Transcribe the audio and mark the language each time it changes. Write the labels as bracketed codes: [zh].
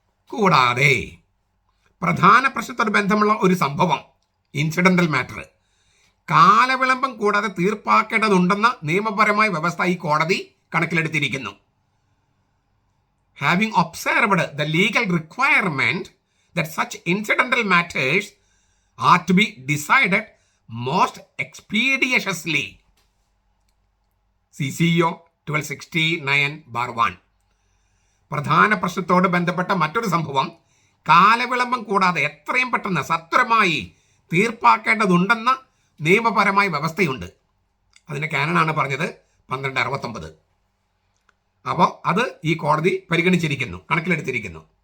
[ml] കൂടാതെ പ്രധാന പ്രശ്നത്തോട് ബന്ധമുള്ള ഒരു സംഭവം, ഇൻസിഡൻ്റൽ മാറ്റർ, കാലവിളംബം കൂടാതെ തീർപ്പാക്കേണ്ടതുണ്ടെന്ന നിയമപരമായ വ്യവസ്ഥ ഈ കോടതി കണക്കിലെടുത്തിരിക്കുന്നു. [en] Having observed the legal requirement that such incidental matters are to be decided most expeditiously, CCO 1269/1. [ml] പ്രധാന പ്രശ്നത്തോട് ബന്ധപ്പെട്ട മറ്റൊരു സംഭവം കാലവിളംബം കൂടാതെ എത്രയും പെട്ടെന്ന് സത്വരമായി തീർപ്പാക്കേണ്ടതുണ്ടെന്ന നിയമപരമായ വ്യവസ്ഥയുണ്ട്. അതിൻ്റെ കാനനാണ് പറഞ്ഞത് 1269. അപ്പോൾ അത് ഈ കോടതി പരിഗണിച്ചിരിക്കുന്നു, കണക്കിലെടുത്തിരിക്കുന്നു.